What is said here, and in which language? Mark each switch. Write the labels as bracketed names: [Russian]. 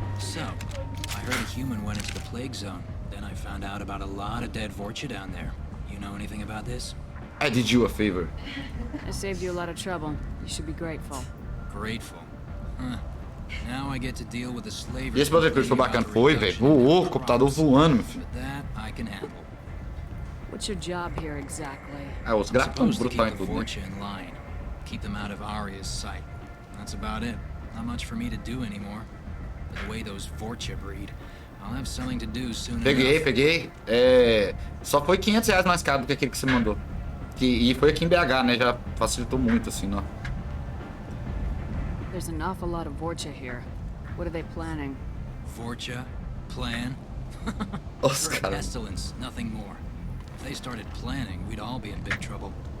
[English] So, I heard a human went into the plague zone. Then I found out about a lot of dead Vorcha down there. You know anything about this? I did you a favor. I saved you a lot of trouble. You should be grateful. Grateful? Huh. Now I get to deal with the slavers. [Portuguese] E esse Battlefield foi bacana, foi, velho. Voou, computador voando, meu filho. [English] That I can handle. What's your job here exactly? [Portuguese] Os gráficos estão brutais em tudo, né? [English] In line. Keep them out of Arya's sight. That's about it. Not much for me to do anymore. But the way those Vorcha breed, I'll have something to do soon. [Portuguese] Peguei. Só foi R$500 mais caro do que aquele que você mandou. E foi aqui em BH, né? Já facilitou muito, assim, ó. [English] There's an awful lot of Vorcha here. What are they planning? Vorcha? Plan? [Portuguese] Os [English] For a [Portuguese] caras. [English] pestilence, nothing more. If they started planning, we'd all be in big trouble.